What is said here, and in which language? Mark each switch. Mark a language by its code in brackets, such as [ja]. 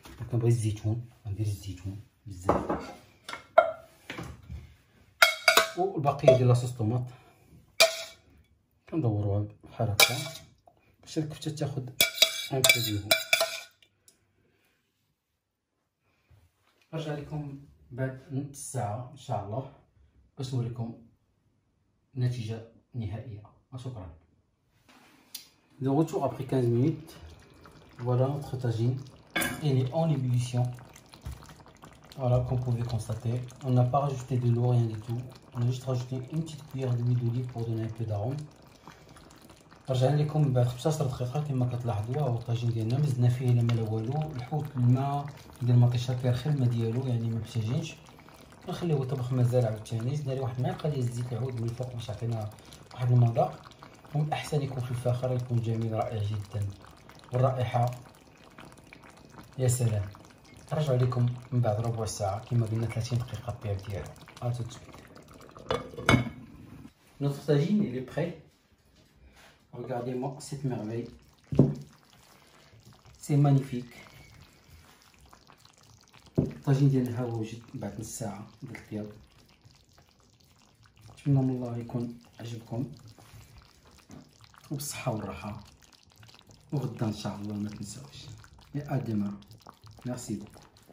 [ar] كنبغي الزيتون، غندير الزيتون بزاف، والبقيه ديال لاصوص طوماط كندوروها بحال هكا باش الكفته تاخد ان بو ديالو. نرجع لكم بعد نص ساعه ان شاء الله باش نوريكم النتيجه النهائيه. شكرا. [fr] De retour après 15 minutes, voilà notre tagine. Elle est en ébullition. Voilà, comme vous pouvez constater, on n'a pas rajouté de l'eau, rien du tout. On a juste rajouté une petite cuillère d'huile d'olive pour donner un peu d'arôme. [ar] رجعنا لكم بعد 15 دقيقه كما كتلاحظوا. هو الطاجين ديالنا ما زدنا فيه لا ما لا والو. الحوت الماء ديال المطيشه كيرخي الماء ديالو، يعني ما محتاجينش. نخليوه طبخ مازال عاوتاني. زدنا ليه واحد المعلقه ديال الزيت العود من الفوق باش يعطينا واحد المذاق. ومن الاحسن يكون في الفاخر، يكون جميل رائع جدا، والرائحه يا سلام. نرجع لكم من بعد ربع ساعه كما قلنا 30 دقيقه الطياب ديالو. [fr] ا tout de suite. Notre tagine il est prêt. Regardez-moi cette merveille. C'est magnifique. [ar] الطاجين ديالنا ها هو وجد بعد نص ساعة ديال الطياب. نتمنى من الله يكون عجبكم وبالصحة والراحة، وغدا ان شاء الله ما تنساوش. يا ادما، [fr] ميرسي بوكو.